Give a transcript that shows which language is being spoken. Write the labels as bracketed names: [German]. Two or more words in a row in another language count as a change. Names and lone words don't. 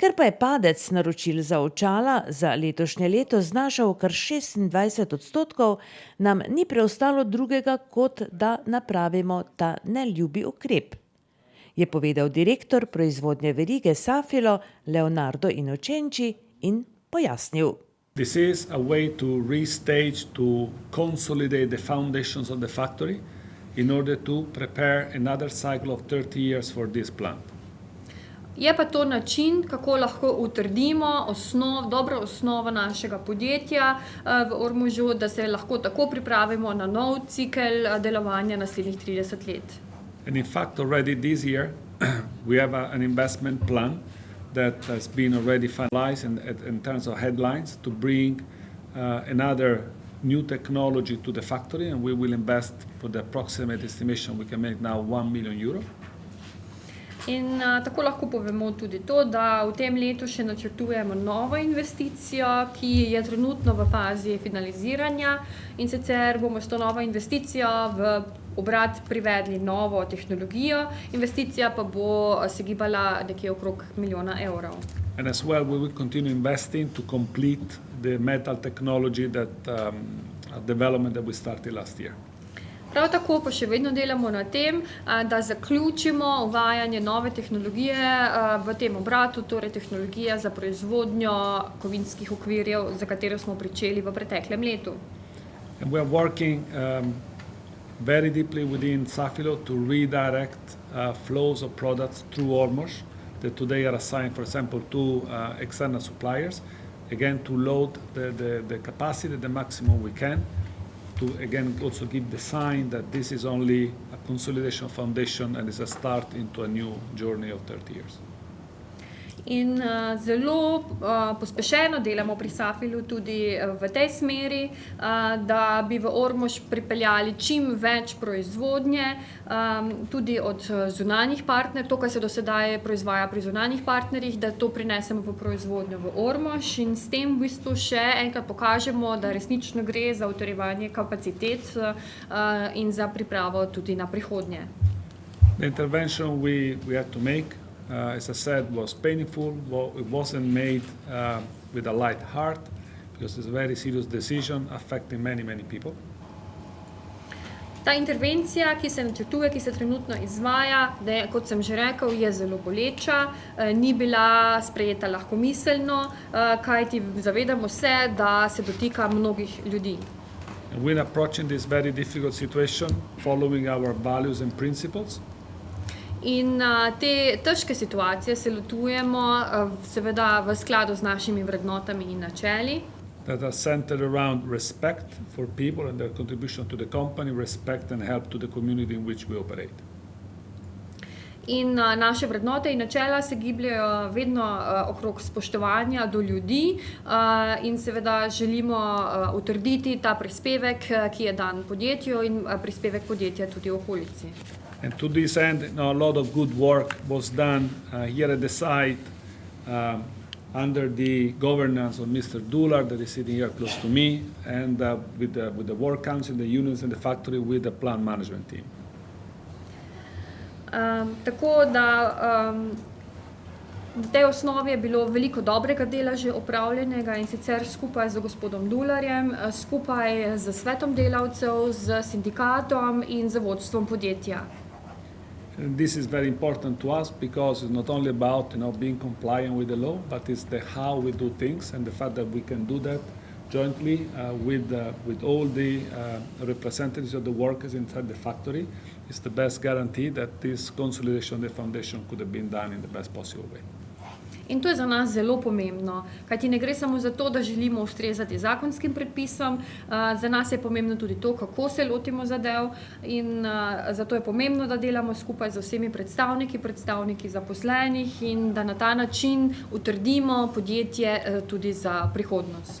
[Slovenian] Ker pa je padec naročil za očala za letošnje leto znašal kar 26%, nam ni preostalo drugega, kot da napravimo ta neljubi ukrep, je povedal direktor proizvodnje verige Safilo Leonardo Inocenci in pojasnil. [English] This is a way to restage, to consolidate the foundations of the factory in order to prepare another cycle of 30 years for this plant. [Slovenian] Je pa to način, kako lahko utrdimo dobro osnovo našega podjetja v Ormožu, da se lahko tako pripravimo na nov cikel delovanja naslednjih 30 let. [English] And in fact, already this year, we have an investment plan that has been already finalized in terms of headlines to bring another new technology to the factory, and we will invest, for the approximate estimation we can make now, €1 million. [Slovenian] In tako lahko povemo tudi to, da v tem letu še načrtujemo novo investicijo, ki je trenutno v fazi finaliziranja, in sicer bomo s to novo investicijo v obrat privedli novo tehnologijo, investicija pa bo se gibala nekje okrog €1 milijon. [English] And as well, we will continue investing to complete the metal technology development that we started last year. [Slovenian] Prav tako pa še vedno delamo na tem, da zaključimo uvajanje nove tehnologije v tem obratu, torej tehnologija za proizvodnjo kovinskih okvirjev, za katero smo pričeli v preteklem letu. [English] And we are working very deeply within Safilo to redirect flows of products through Ormož that today are assigned, for example, to external suppliers, again to load the capacity, the maximum we can, to again also give the sign that this is only a consolidation foundation and is a start into a new journey of 30 years. [Slovenian] In zelo pospešeno delamo pri Safilu tudi v tej smeri, da bi v Ormož pripeljali čim več proizvodnje, tudi od zunanjih partnerjev, to, kar se do sedaj proizvaja pri zunanjih partnerjih, da to prinesemo v proizvodnjo v Ormož in s tem v bistvu še enkrat pokažemo, da resnično gre za utrjevanje kapacitet in za pripravo tudi na prihodnje. [English] The intervention we had to make, as I said, was painful. It wasn't made with a light heart because it's a very serious decision affecting many people. [Slovenian] Ta intervencija, ki se načrtuje, ki se trenutno izvaja, kot sem že rekel, je zelo boleča, ni bila sprejeta lahkomiselno, kajti zavedamo se, da se dotika mnogih ljudi. [English] And we're approaching this very difficult situation following our values and principles. [Slovenian] In te težke situacije se lotujemo seveda v skladu z našimi vrednotami in načeli, [English] that are centered around respect for people and their contribution to the company, respect and help to the community in which we operate. [Slovenian] In naše vrednote in načela se gibljajo vedno okrog spoštovanja do ljudi in seveda želimo utrditi ta prispevek, ki je dan podjetju in prispevek podjetja tudi v okolici. [English] And to this end, a lot of good work was done here at the site under the governance of Mr. Dular, that is sitting here close to me, and with the work council, the unions and the factory, with the plant management team. [Slovenian] Tako da v tej osnovi je bilo veliko dobrega dela že opravljenega in sicer skupaj z gospodom Dularjem, skupaj z svetom delavcev, z sindikatom in z vodstvom podjetja. [English] And this is very important to us because it's not only about being compliant with the law, but it's the how we do things and the fact that we can do that jointly with all the representatives of the workers inside the factory is the best guarantee that this consolidation of the foundation could have been done in the best possible way. [Slovenian] In to je za nas zelo pomembno, kajti ne gre samo za to, da želimo ustrezati zakonskim predpisom, za nas je pomembno tudi to, kako se lotimo zadev in zato je pomembno, da delamo skupaj z vsemi predstavniki zaposlenih in da na ta način utrdimo podjetje tudi za prihodnost.